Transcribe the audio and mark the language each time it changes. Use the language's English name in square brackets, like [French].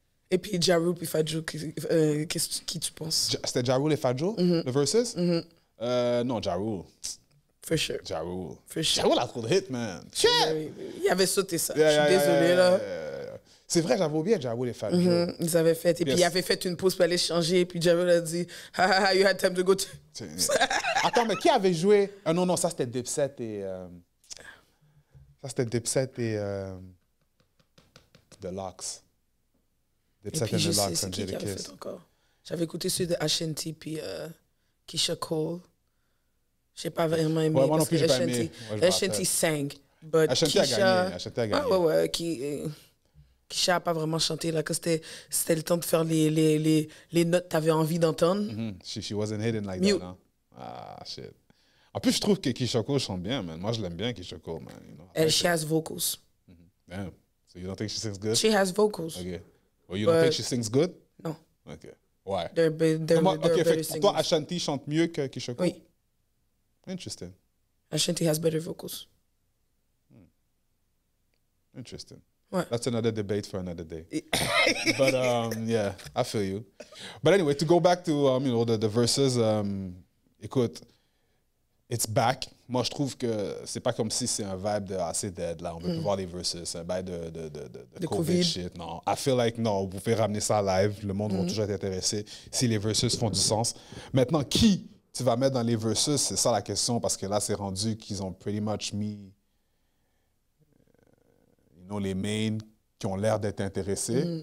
[French] Et puis Ja Rule puis Fat Joe, qui tu penses? C'était Ja Rule et Fat Joe, le versus? Non, Ja Rule. [English] For sure. Ja Rule. For sure. [French] Ja Rule a trop de hits, man. Shit! Il avait sauté ça. Je suis désolée, là. C'est vrai, j'avais oublié Ja Rule et Fat Joe. Ils avaient fait. Et puis, il avait fait une pause pour aller changer. Et puis, [English] Ja Rule a dit, ha, you had time to go to... [French] Attends, mais qui avait joué? Non, ça, c'était Dipset et... Ça, c'était Dipset et... [English] The Lox. [French] Dipset et The Lox, c'est qui avait fait encore? J'avais écouté ceux de Ashanti puis Keisha Cole. J'ai pas vraiment aimé. Ouais, moi non plus, j'ai pas aimé. [English] Ashanti sang. But [French] Ashanti a gagné. Ashanti a gagné. Ouais. Keisha n'a pas vraiment chanté, là, que c'était le temps de faire les notes que tu avais envie d'entendre. [English] She wasn't hidden like that, hein? [French] Ah, shit. En plus, je trouve que Keisha Cole chante bien, man. Moi, je l'aime bien, Keisha Cole, man. [English] You know, she has vocals. Damn. So you don't think she sings good? She has vocals. Okay. Well, you don't think she sings good? [French] Non. [English] Okay. Why? They're [French] OK, fait [English] singers. [French] toi, Ashanti chante mieux que Keisha Cole? Oui. [English] Interesting. Ashanti has better vocals. Interesting. [French] Ouais. [English] That's another debate for another day. But yeah, I feel you. But anyway, to go back to the verses, [French] écoute, [English] it's back. [French] Moi, je trouve que c'est pas comme si c'est un vibe de assez dead là. On veut plus voir les verses, c'est un bail de COVID shit. Non, [English] I feel like [French] non, vous pouvez ramener ça live. Le monde va toujours être intéressé si les verses font du sens. Maintenant, qui tu vas mettre dans les verses, c'est ça la question parce que là, c'est rendu qu'ils ont [English] pretty much [French] mis les mains qui ont l'air d'être intéressés.